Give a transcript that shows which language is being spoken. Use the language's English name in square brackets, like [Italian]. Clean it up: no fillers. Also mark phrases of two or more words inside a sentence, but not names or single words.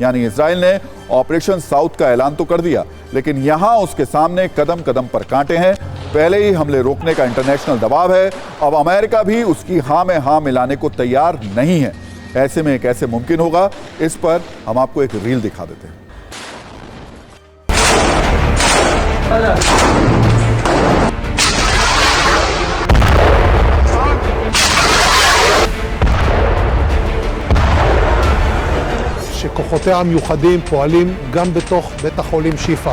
[Hindi] यानी इजराइल ने ऑपरेशन साउथ का ऐलान तो कर दिया, लेकिन यहां उसके सामने कदम कदम पर कांटे हैं। पहले ही हमले रोकने का इंटरनेशनल दबाव है, अब अमेरिका भी उसकी हां में हां मिलाने को तैयार नहीं है। ऐसे में कैसे मुमकिन होगा, इस पर हम आपको एक रील दिखा देते हैं। [Hebrew] שכוחותיה המיוחדים פועלים גם בתוך בית החולים שיפא.